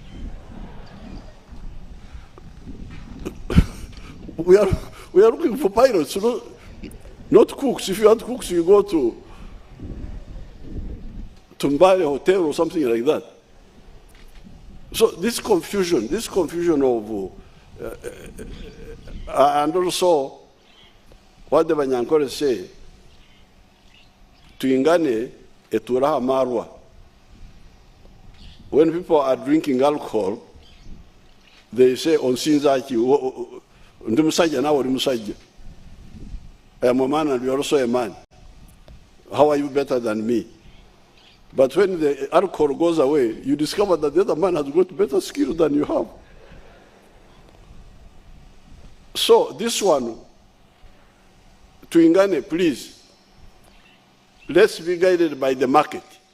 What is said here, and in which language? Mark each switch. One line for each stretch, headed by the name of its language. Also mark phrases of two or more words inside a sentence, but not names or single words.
English: We are looking for pilots, not cooks. If you want cooks, you go to Mbale Hotel or something like that. So this confusion of, and also what the Banyankore say,
Nyankole: tuingane eturaha marwa.
English: When people are drinking alcohol, they say
Nyankole: onsinzaki ndimusajja nawe oli musajja.
English: I am a man and you are also a man. How are you better than me? But when the alcohol goes away, you discover that the other man has got better skill than you have. So this one, tuingane, please, let's be guided by the market.